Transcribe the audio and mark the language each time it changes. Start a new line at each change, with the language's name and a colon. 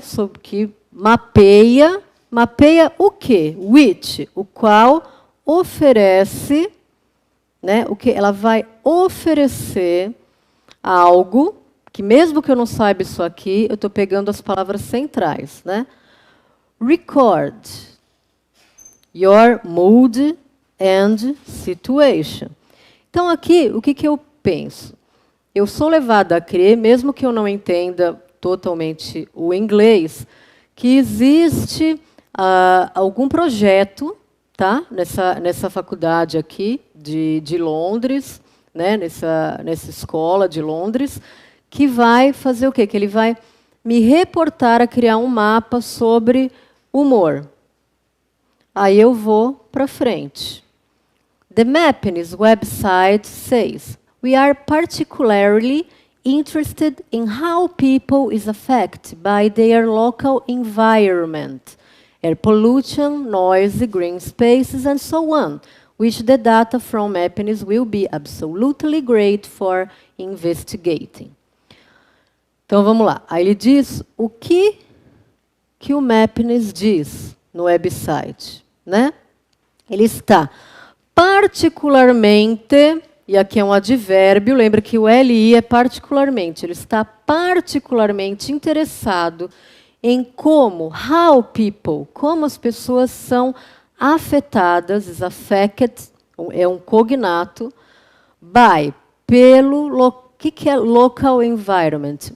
Portuguese: Sobre que mapeia o quê? Which, o qual oferece, né? O que ela vai oferecer algo que mesmo que eu não saiba isso aqui, eu estou pegando as palavras centrais, né?
English: Record your mood and situation.
Portuguese: Então, aqui, o que eu penso? Eu sou levada a crer, mesmo que eu não entenda totalmente o inglês, que existe algum projeto, tá? Nessa faculdade aqui de Londres, né? nessa escola de Londres, que vai fazer o quê? Que ele vai me reportar a criar um mapa sobre humor. Aí eu vou para frente.
English: The Mappings website says, we are particularly interested in how people is affected by their local environment, air pollution, noise, green spaces, and so on, which the data from Mappings will be absolutely great for investigating.
Portuguese: Então, vamos lá. Aí ele diz o que o Mappings diz no website. Né? Ele está particularmente, e aqui é um advérbio, lembra que o LI é particularmente, ele está particularmente interessado em como,
English: how people,
Portuguese: como as pessoas são afetadas,
English: is affected,
Portuguese: é um cognato, by, pelo, o que é
English: local environment?